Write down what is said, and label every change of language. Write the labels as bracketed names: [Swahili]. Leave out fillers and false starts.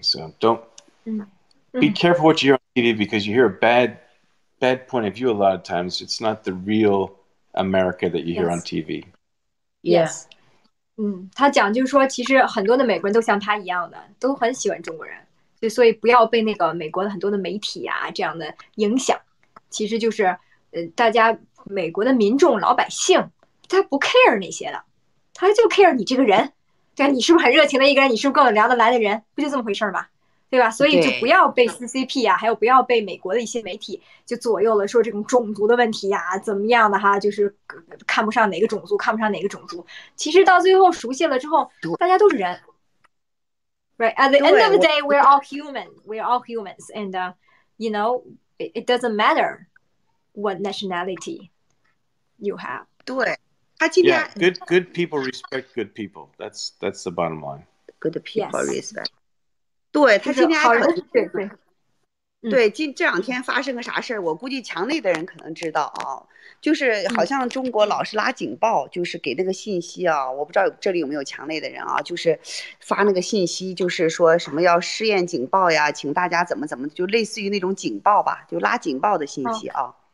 [English] So don't be careful what you hear on TV, because you hear a bad point of view a lot of times. It's not the real America that you hear on TV. Yes. [Chinese] 他讲就是说，其实很多的美国人都像他一样的，都很喜欢中国人，所以不要被那个美国的很多的媒体啊这样的影响。其实就是大家美国的民众老百姓，他不 care 那些的，他就 care 你这个人，对吧？你是不是很热情的一个人？你是不是跟我聊得来的人？不就这么回事吗？对吧？所以就不要被 CCP 啊，还有不要被美国的一些媒体就左右了，说这种种族的问题呀，怎么样的哈，就是看不上哪个种族，看不上哪个种族。其实到最后熟悉了之后，大家都是人。 [English] Right. At the end of the day, we're all human. We're all humans, and it doesn't matter what nationality you have. [Chinese] 对，他今天 [English] good people respect good people. That's the bottom line. Good people respect. [Chinese] 对他今天还对这两天发生个啥事儿，我估计墙内的人可能知道啊，就是好像中国老是拉警报，就是给那个信息啊，我不知道这里有没有墙内的人啊，就是发那个信息，就是说什么要试验警报呀，请大家怎么，就类似于那种警报吧，就拉警报的信息啊，